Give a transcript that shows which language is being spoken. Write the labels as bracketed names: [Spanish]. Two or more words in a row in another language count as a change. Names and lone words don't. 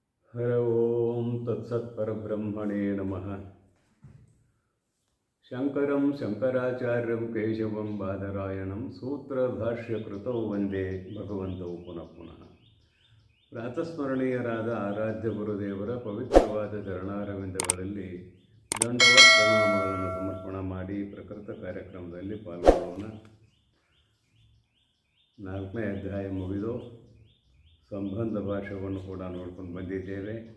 [Sanskrit] हर ओं तत्सत्परब्रह्मणे नमः। शङ्करं शङ्कराचार्यं केशवं बादरायणं सूत्रभाष्यकृतौ वन्दे भगवन्तौ पुनः पुनः. [Kannada] ಪ್ರಾತಸ್ಮರಣೀಯರಾದ ಆರಾಧ್ಯ ಗುರುದೇವರ ಪವಿತ್ರವಾದ ಚರಣಾರವಿಂದಗಳಲ್ಲಿ ದಂಡವತ್ ಪ್ರಣಾಮಗಳನ್ನು ಸಮರ್ಪಣೆ ಮಾಡಿ ಪ್ರಕೃತ ಕಾರ್ಯಕ್ರಮದಲ್ಲಿ ಪಾಲ್ಗೊಳ್ಳೋಣ. 4ನೇ ಅಧ್ಯಾಯ ಮುಗಿದು ಸಂಬಂಧ ಭಾಷೆಯನ್ನು ಕೂಡ ನೋಡ್ಕೊಂಡು ಬಂದಿದ್ದೇವೆ.